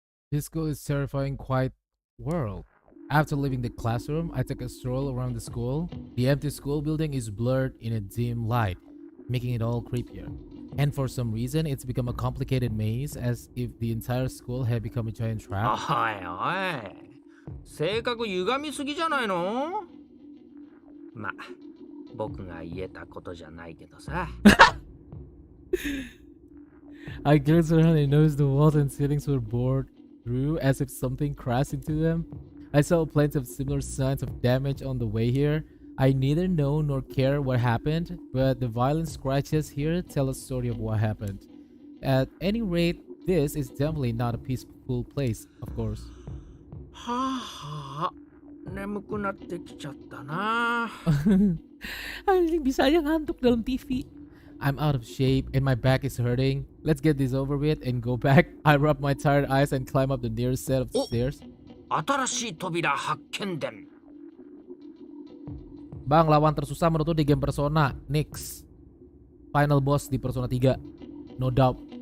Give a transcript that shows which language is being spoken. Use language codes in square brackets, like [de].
[en] This school is terrifying quite world. After leaving the classroom, I took a stroll around the school. The empty school building is blurred in a dim light, making it all creepier. And for some reason, it's become a complicated maze as if the entire school had become a giant trap. [ja] おいおい、性格歪みすぎじゃないの？ま、僕が言えたことじゃないけどさ。 [en] I glanced around and noticed the walls and ceilings were bored through as if something crashed into them. I saw plenty of similar signs of damage on the way here. I neither know nor care what happened, but the violent scratches here tell a story of what happened. At any rate, this is definitely not a peaceful place, of course. [ja] はあ、眠くなってきちゃったな。 [id] Anjing bisa aja ngantuk dalam TV. [en] I'm out of shape and my back is hurting. Let's get this over with and go back. I rub my tired eyes and climb up the nearest set of stairs. [ja] 新しい扉発見伝。 [id] Bang, lawan tersusah menurut lu di game Persona, Nyx. Final boss di Persona 3. [en] No doubt.